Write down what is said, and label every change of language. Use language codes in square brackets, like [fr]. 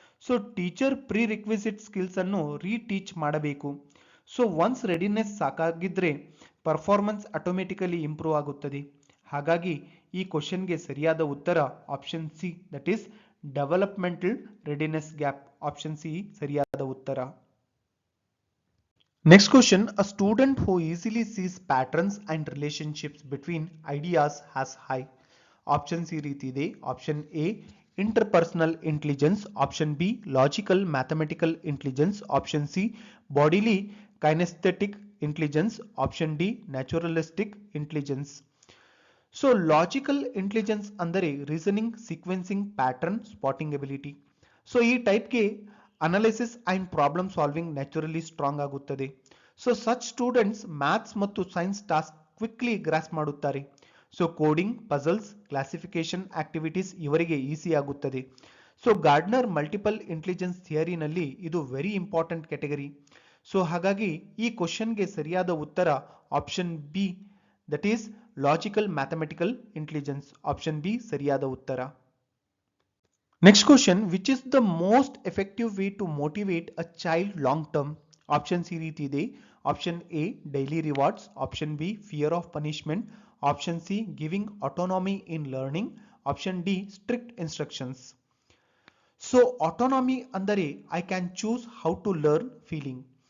[kn] So teacher pre requisite skills ಅನ್ನು ರೀಟೀಚ್ ಮಾಡಬೇಕು. So once readiness ಸಾಕಾಗಿದ್ರೆ performance automatically improve ಆಗುತ್ತದೆ. ಹಾಗಾಗಿ ಈ ಕ್ವಶನ್ಗೆ ಸರಿಯಾದ ಉತ್ತರ option C, [en] That is developmental readiness gap. [kn] Option C ಸರಿಯಾದ ಉತ್ತರ. [en] Next question, a student who easily sees patterns and relationships between ideas has high. [kn] Options ಈ ರೀತಿ ಇದೆ. Option A interpersonal intelligence, option B logical mathematical intelligence, option C bodily kinaesthetic intelligence, option D naturalistic intelligence. So logical intelligence ಅಂದರೆ reasoning, sequencing, pattern spotting ability. So ಈ ಟೈಪ್ಗೆ analysis and problem solving naturally strong ಆಗುತ್ತದೆ. So such students maths ಮತ್ತು science task quickly gross ಮಾಡುತ್ತಾರೆ. So coding, puzzles, classification activities ಇವರಿಗೆ easy ಆಗುತ್ತದೆ. So Gardner multiple intelligence ಥಿಯರಿನಲ್ಲಿ ಇದು very important category. So ಹಾಗಾಗಿ ಈ ಕ್ವಶನ್ಗೆ ಸರಿಯಾದ ಉತ್ತರ option B, [en] That is logical mathematical intelligence. [kn] Option B ಸರಿಯಾದ ಉತ್ತರ. [en] Next question, which is the most effective way to motivate a child long term? [kn] Options ಈ ರೀತಿ ಇದೆ. Option A daily rewards, option B fear of punishment, option C giving ಆಟೋನಾಮಿ in learning, option D strict instructions. So ಆಟೋನಾಮಿ ಅಂದರೆ [en] I can choose how to learn [kn] feeling.